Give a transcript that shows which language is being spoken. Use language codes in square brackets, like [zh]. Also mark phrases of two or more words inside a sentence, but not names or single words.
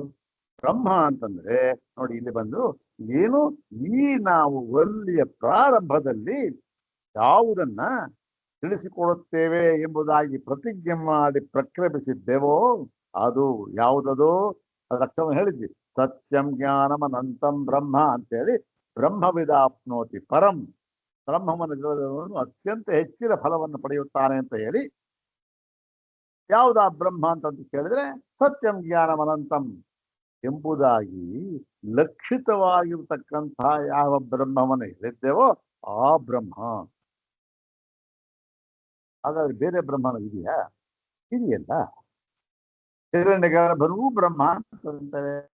[kn] ಬ್ರಹ್ಮ ಅಂತಂದ್ರೆ ನೋಡಿ ಇಲ್ಲಿ ಬಂದು ಏನು ಈ ನಾವು ಒಲ್ಲಿಯ ಪ್ರಾರಂಭದಲ್ಲಿ ಯಾವುದನ್ನ ತಿಳಿಸಿಕೊಡುತ್ತೇವೆ ಎಂಬುದಾಗಿ ಪ್ರತಿಜ್ಞೆ ಮಾಡಿ ಪ್ರಕ್ರಿಯಿಸಿದ್ದೇವೋ ಅದು ಯಾವುದದು? ಅದರ ಅರ್ಥವನ್ನು ಹೇಳಿದ್ವಿ. [sa] ಸತ್ಯಂ ಜ್ಞಾನಂ ಅನಂತಂ ಬ್ರಹ್ಮ [kn] ಅಂತೇಳಿ [sa] ಬ್ರಹ್ಮವಿದಾಪ್ನೋತಿ ಪರಂ, [kn] ಬ್ರಹ್ಮವನ್ನು ಅತ್ಯಂತ ಹೆಚ್ಚಿನ ಫಲವನ್ನು ಪಡೆಯುತ್ತಾನೆ ಅಂತ ಹೇಳಿ ಯಾವುದಾ ಬ್ರಹ್ಮ ಅಂತ ಕೇಳಿದ್ರೆ [sa] ಸತ್ಯಂ ಜ್ಞಾನಂ ಅನಂತಂ [kn] ಎಂಬುದಾಗಿ ಲಕ್ಷಿತವಾಗಿರ್ತಕ್ಕಂತಹ ಯಾವ ಬ್ರಹ್ಮವನ್ನು ಹೇಳಿದ್ದೇವೋ ಆ ಬ್ರಹ್ಮ. ಹಾಗಾದ್ರೆ ಬೇರೆ ಬ್ರಹ್ಮನ ಇದೆಯಾ? ಇದೆಯಲ್ಲ. ಹಿರಣ್ಯಗರ್ಭನೂ ಬ್ರಹ್ಮ ಅಂತಾರೆ.